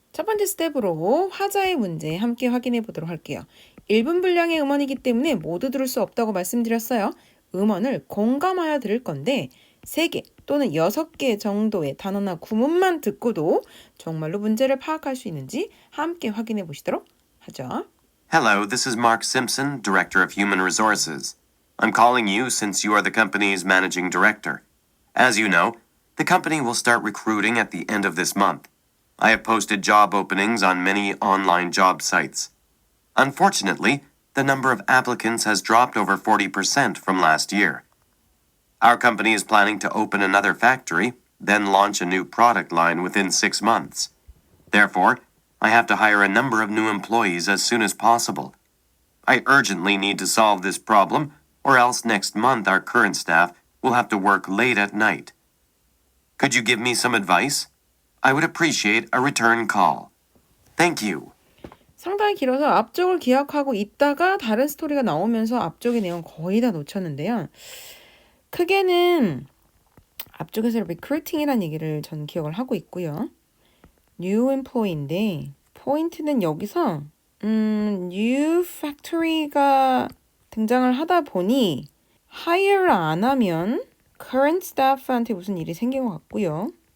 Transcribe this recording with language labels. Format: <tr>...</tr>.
<ko>첫 번째 스텝으로 화자의 문제 함께 확인해 보도록 할게요. 1분 분량의 음원이기 때문에 모두 들을 수 없다고 말씀드렸어요. 음원을 공감하여 들을 건데 3개 또는 6개 정도의 단어나 구문만 듣고도 정말로 문제를 파악할 수 있는지 함께 확인해 보시도록 하죠.</ko> <en>Hello, this is Mark Simpson, Director of Human Resources. I'm calling you since you are the company's managing director. As you know, the company will start recruiting at the end of this month. I have posted job openings on many online job sites. Unfortunately, the number of applicants has dropped over 40% from last year. Our company is planning to open another factory, then launch a new product line within 6 months. Therefore, I have to hire a number of new employees as soon as possible. I urgently need to solve this problem, or else next month our current staff will have to work late at night. Could you give me some advice? I would appreciate a return call. Thank you.</en> <ko>상당히 길어서 앞쪽을 기억하고 있다가 다른 스토리가 나오면서 앞쪽의 내용 거의 다 놓쳤는데요. 크게는 앞쪽에서 recruiting이라는 얘기를 전 기억을 하고 있고요.</ko> <en>new employee</en> <ko>인데 포인트는 여기서</ko> <en>new factory</en> <ko>가 등장을 하다 보니 hire를 안 하면</ko> <en>current staff</en> <ko>한테 무슨 일이 생긴 것 같고요.</ko>